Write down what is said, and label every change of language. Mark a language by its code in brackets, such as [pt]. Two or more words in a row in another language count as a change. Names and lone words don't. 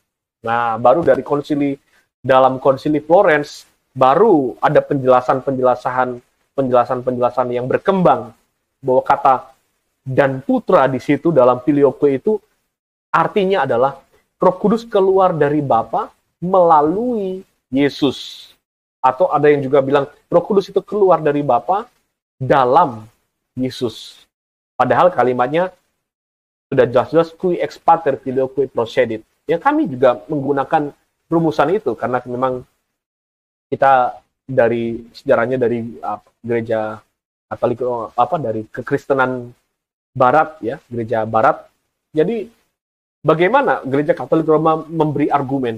[id] Nah, baru dari dalam konsili Florence, baru ada penjelasan yang berkembang bahwa kata dan putra di situ dalam Filioque itu artinya adalah Roh Kudus keluar dari Bapa melalui Yesus. Atau ada yang juga bilang Roh Kudus itu keluar dari Bapa dalam Yesus. Padahal kalimatnya sudah jelas-jelas [la] qui ex pater filioque procedit. [id] Ya, kami juga menggunakan rumusan itu karena memang kita dari sejarahnya dari gereja Katolik dari kekristenan Barat ya, gereja Barat. Jadi bagaimana Gereja Katolik Roma memberi argumen?